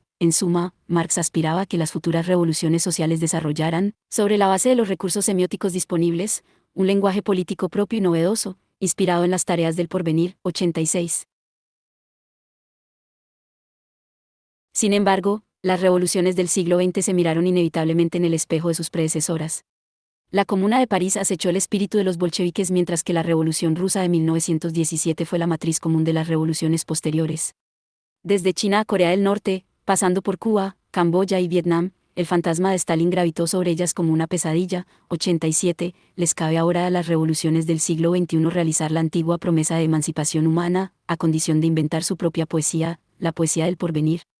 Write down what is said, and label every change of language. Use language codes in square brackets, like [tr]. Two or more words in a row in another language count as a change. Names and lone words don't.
[es] En suma, Marx aspiraba a que las futuras revoluciones sociales desarrollaran, sobre la base de los recursos semióticos disponibles, un lenguaje político propio y novedoso, inspirado en las tareas del porvenir. 86. Sin embargo, las revoluciones del siglo XX se miraron inevitablemente en el espejo de sus predecesoras. La Comuna de París acechó el espíritu de los bolcheviques mientras que la Revolución Rusa de 1917 fue la matriz común de las revoluciones posteriores. Desde China a Corea del Norte, pasando por Cuba, Camboya y Vietnam, el fantasma de Stalin gravitó sobre ellas como una pesadilla. 87. Les cabe ahora a las revoluciones del siglo XXI realizar la antigua promesa de emancipación humana, a condición de inventar su propia poesía, la poesía del porvenir.